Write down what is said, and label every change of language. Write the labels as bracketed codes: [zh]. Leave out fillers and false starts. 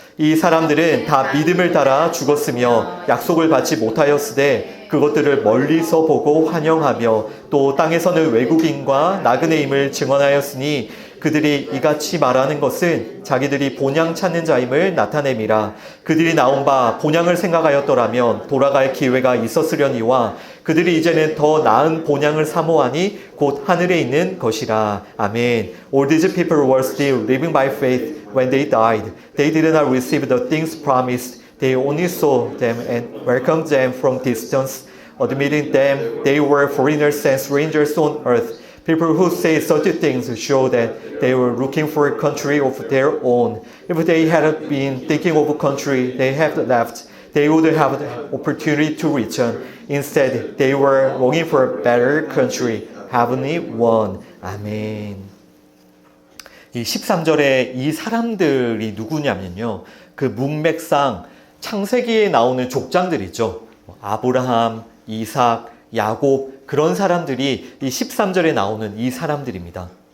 [ko] 이 사람들은 다 믿음을 따라 죽었으며 약속을 받지 못하였으되 그것들을 멀리서 보고 환영하며 또 땅에서는 외국인과 나그네임을 증언하였으니 그들이 이같이 말하는 것은 자기들이 본향 찾는 자임을 나타냄이라. 그들이 나온 바 본향을 생각하였더라면 돌아갈 기회가 있었으려니와 그들이 이제는 더 나은 본향을 사모하니 곧 하늘에 있는 것이라. 아멘. [en] All these people were still living by faith when they died. They did not receive the things promised. They only saw them and welcomed them from distance, admitting them they were foreigners and strangers on earth. People who say such things show that they were looking for a country of their own. If they had been thinking of a country they had left, they would have the opportunity to return. Instead, they were longing for a better country, heavenly one. [ko] 아멘. 이 13절에 이 사람들이 누구냐면요. 그 문맥상 창세기에 나오는 족장들이죠. 아브라함, 이삭, 야곱 그런 사람들이 이 13절에 나오는 이 사람들입니다.